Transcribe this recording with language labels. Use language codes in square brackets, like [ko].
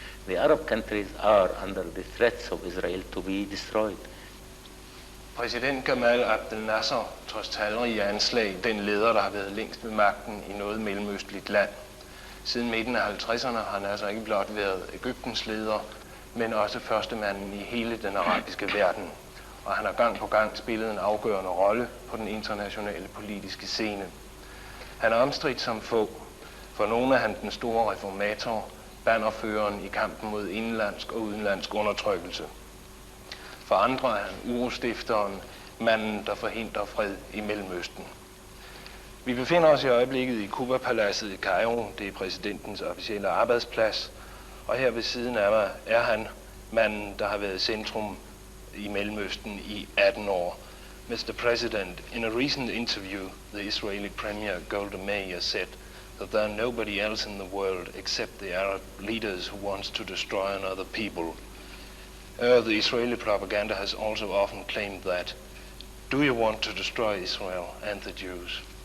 [en] The Arab countries are under the threats of Israel to be destroyed. [da] Præsident Gamal Abdel Nasser, trods talrige anslag, den leder, der har været længst ved magten i noget mellemøstligt land. Siden midten af 50'erne har han altså ikke blot været Egyptens leder, men også førstemanden i hele den arabiske verden. Og han har gang på gang spillet en afgørende rolle på den internationale politiske scene. Han er omstridt som få. For nogle er han den store reformator, bannerføreren i kampen mod indenlandsk og udenlandsk undertrykkelse. For andre er han urostifteren, manden, der forhindrer fred i Mellemøsten. Vi befinder os i øjeblikket i Cuba-paladset i Kairo. Det er præsidentens officielle arbejdsplads. Og her ved siden af mig er han, manden, der har været centrum i Mellemøsten i 18 år. [en] Mr. President, in a recent interview, the Israeli Premier Golda Meir said that there are nobody else in the world except the Arab leaders who wants to destroy another people. The Israeli propaganda has also often claimed that. Do you want to destroy Israel and the Jews?